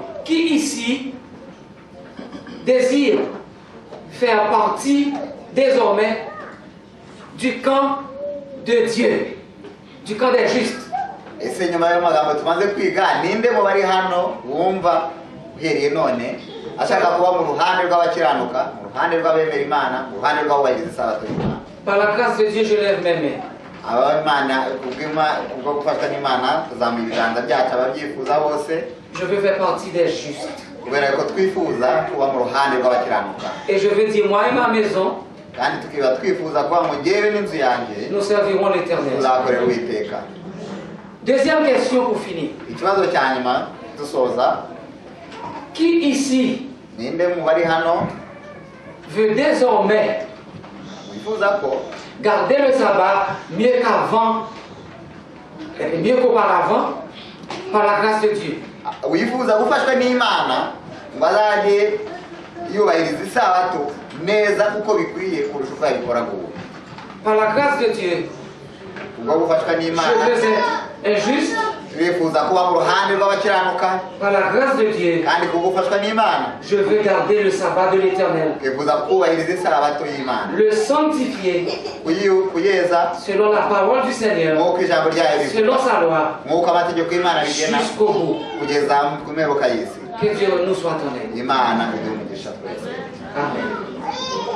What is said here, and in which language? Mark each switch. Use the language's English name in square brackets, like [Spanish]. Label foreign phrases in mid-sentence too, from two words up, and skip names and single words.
[French] Qui ici désire faire partie désormais du camp de Dieu, du camp des justes? [Kinyarwanda] ese nyuma y'amagambo tumaze kwiga ninde mu bari hano wumva uhereye none ashaka kuba mu ruhande rw'abakiranuka, mu ruhande rw'abemera Imana, mu ruhande rw'abubahiriza isabato y'Imana? [French] Par la grâce de Dieu, je lève mes mains. [Kinyarwanda] Ab'Imana kubwo gufashwa n'Imana tuzamuye ibiganza byacu ababyifuza bose. [French] Je veux faire partie des justes. [Kinyarwanda] Kubera ko twifuza kuba mu ruhande rw'abakiranuka. [French] Et je veux dire, moi et ma maison, [Kinyarwanda] kandi tukiba twifuza kuba mu jyewe n'inzu yanjye [French] nous servirons l'Éternel. [Kinyarwanda] tuzakorera Uwiteka. [French] Deuxième question pour finir. [Kinyarwanda] Ikibazo cya nyuma dusoza, [French] Qui ici [Kinyarwanda] ninde mu bari hano [French] veut désormais [Kinyarwanda] wifuza ko [French] garder le sabbat mieux qu'avant, et mieux qu'auparavant, par la grâce de Dieu? [Kinyarwanda] wifuza gufashwa n'Imana ngo azajye yubahiriza isabato neza kuko bikwiye kurusha uko yabikora ubu? [French] Par la grâce de Dieu, [Kinyarwanda] Kubwo gufashwa [French] je [Kinyarwanda] n'Imana [French] veux être injuste. [Kinyarwanda] turifuza kuba mu ruhande rw'abakiranuka, [French] Par la grâce de Dieu, [Kinyarwanda] kandi kubwo gufashwa n'Imana [French] je veux garder le sabbat de l'Éternel, [Kinyarwanda] twifuza kubahiriza isabato y'Imana, [French] le sanctifier [Kinyarwanda] kuyeza [French] selon la parole du Seigneur, [Kinyarwanda] nk'uko ijambo ryayo rivuga, [French] selon sa loi, [Kinyarwanda] nk'uko amategeko y'Imana bigena, [French] jusqu'au bout. [Kinyarwanda] kugeza ku mperuka y'isi. [French] Que Dieu nous soit honnête. [Kinyarwanda] Imana iduhe umugisha twese. Amen.